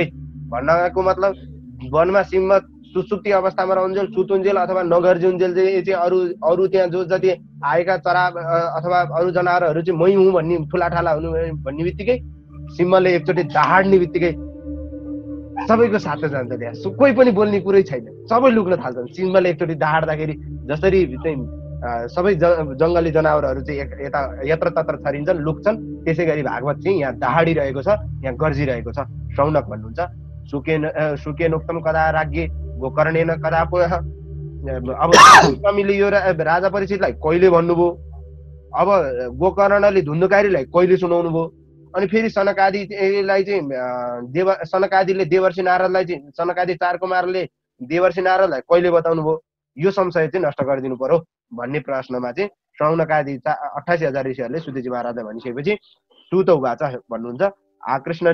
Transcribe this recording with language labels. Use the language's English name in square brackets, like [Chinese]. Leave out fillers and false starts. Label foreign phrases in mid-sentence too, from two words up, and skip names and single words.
[Nepali] भन्नको मतलब वनमा सिंह सुसुप्ति अवस्थामा रहन्जेल, सुतुन्जेल अथवा नगर्जुन्जेल चाहिँ अरू त्यहाँ जो जति आएका चरा अथवा अरू जनावरहरू चाहिँ मै हुँ भन्ने ठुलाठाला हुनु भन्ने बित्तिकै सिंहले एकचोटि दहाड्ने बित्तिकै सबैको साथ जान्छ। त्यहाँ कोही पनि बोल्ने कुरै छैन, सबै लुक्न थाल्छन्। सिंहले एकचोटि दहाड्दाखेरि जसरी चाहिँ सबै जङ्गली जनावरहरू चाहिँ यत्र तत्र छरिन्छन्, लुक्छन्, त्यसै गरी भागवत चाहिँ यहाँ दहाडिरहेको छ, यहाँ गर्जिरहेको छ। शौनक भन्नुहुन्छ [Sanskrit] सुकेनोक्तम कदा राज्ञे गोकर्णेन कदा पुनः। [Nepali] अब स्वामीले यो राजा परीक्षितलाई कहिले भन्नुभयो, अब गोकर्णले धुन्धुकारीलाई कहिले सुनाउनु भयो, अनि फेरि सनकादिलाई चाहिँ सनकादिले देवर्षि नारदलाई चाहिँ सनकादि चार कुमारले देवर्षि नारदलाई कहिले बताउनु भयो, यो संशय चाहिँ नष्ट गरिदिनु पर्यो भन्ने प्रश्नमा चाहिँ शौनकादि 28,000 ऋषिहरूले सुतेजी महाराजलाई भनिसकेपछि [Sanskrit] सुत उवाच [Nepali] भन्नुहुन्छ, कृष्ण